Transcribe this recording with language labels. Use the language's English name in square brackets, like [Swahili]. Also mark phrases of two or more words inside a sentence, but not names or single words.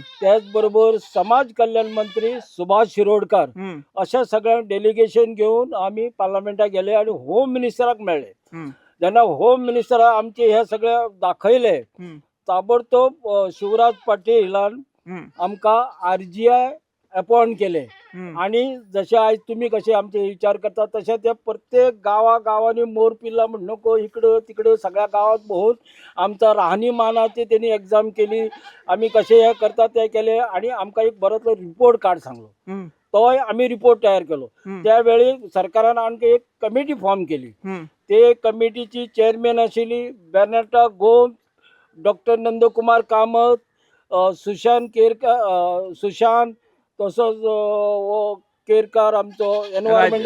[Marathi] त्याच बरोबर समाज कल्याण मंत्री सुभाष शिरोडकर हम्म, [Konkani] अशा सगळ्यांक डेलिगेशन घेऊन आमी पार्लमेंटाक गेले आणि होम मिनिस्टराक मेळ्ळे. हम्म, जेन्ना होम मिनिस्टराक आमचे हे सगळे दाखयले हम्म, ताबडतोब शिवराज पाटीलान हम्म, आमकां RGI अपॉइंट केले. हम्म, [Marathi] आणि जसे आज तुम्ही कसे आमचे विचार करता तसे ते प्रत्येक गावागावांनी मोर पिल्ला म्हण नको इकडं तिकडं सगळ्या गावात बघून आमचा राहणीमानाची त्यांनी एक्झाम केली. [Konkani] आम्ही कसे हे करता ते केले आणि आमकां एक बरोतलो रिपोर्ट कार्ड सांगलो. हम्म, तोय आम्ही रिपोर्ट तयार केलो. हम्म, त्यावेळी सरकारान आणखी एक कमिटी फॉर्म केली. हम्म, ते कमिटीची चेअरमॅन आशिल्ली बेर्नाटा गोम, डॉक्टर नंदकुमार कामत, सुशांत तसोच केरकार आमचो एनवायरमेंट